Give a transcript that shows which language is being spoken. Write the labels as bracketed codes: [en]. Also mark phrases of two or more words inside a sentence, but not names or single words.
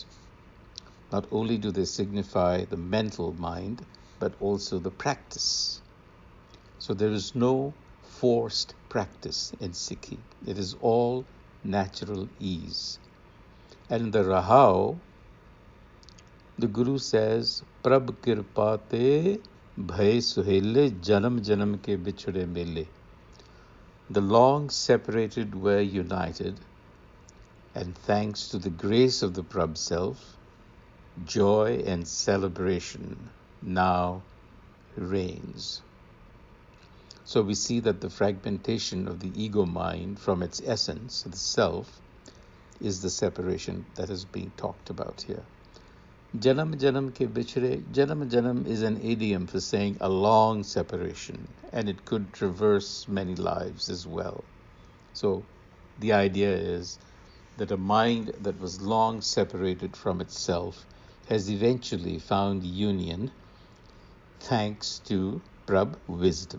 [en] Not only do they signify the mental mind, but also the practice. So there is no forced practice in Sikhi. It is all natural ease. And in the Rahao, the Guru says, [pa] ਪ੍ਰਭ ਕਿਰਪਾ ਤੇ ਭਏ ਸੁਹੇਲੇ ਜਨਮ ਜਨਮ ਕੇ ਬਿਛੁੜੇ ਮੇਲੇ. [en] The long separated were united, and thanks to the grace of the Prabh self, joy and celebration now reigns. So we see that the fragmentation of the ego mind from its essence, the self, is the separation that is being talked about here. [pa] ਜਨਮ ਜਨਮ ਕੇ ਬਿਛੁੜੇ. ਜਨਮ ਜਨਮ [en] is an idiom for saying a long separation, and it could traverse many lives as well. So the idea is that a mind that was long separated from itself has eventually found union thanks to Prabh wisdom.